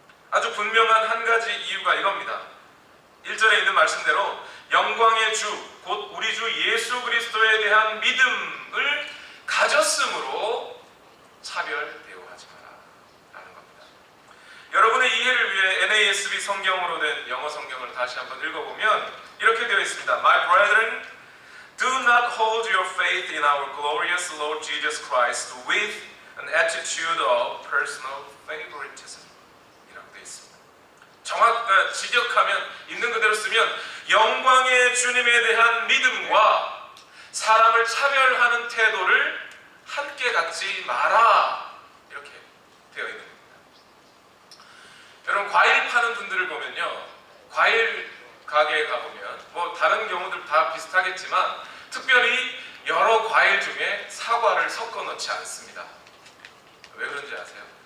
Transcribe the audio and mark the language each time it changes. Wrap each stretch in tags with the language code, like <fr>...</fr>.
<ko>아주 분명한 한 가지 이유가 이겁니다. 1절에 있는 말씀대로 영광의 주, 곧 우리 주 예수 그리스도에 대한 믿음을 가졌으므로 차별 대우하지 마라 라는 겁니다. 여러분의 이해를 위해 NASB 성경으로 된 영어 성경을 다시 한번 읽어보면 이렇게 되어 있습니다.</ko> <en>My brethren, do not hold your faith in our glorious Lord Jesus Christ with an attitude of personal favoritism.</en> <ko>이라고 되어 있습니다. 직역하면, 있는 그대로 쓰면 영광의 주님에 대한 믿음과 사람을 차별하는 태도를 함께 갖지 마라, 이렇게 되어 있는 겁니다. 여러분, 과일 파는 분들을 보면요, 과일 가게에 가보면 뭐 다른 경우들 다 비슷하겠지만 특별히 여러 과일 중에 사과를 섞어 넣지 않습니다. 왜 그런지 아세요?</ko>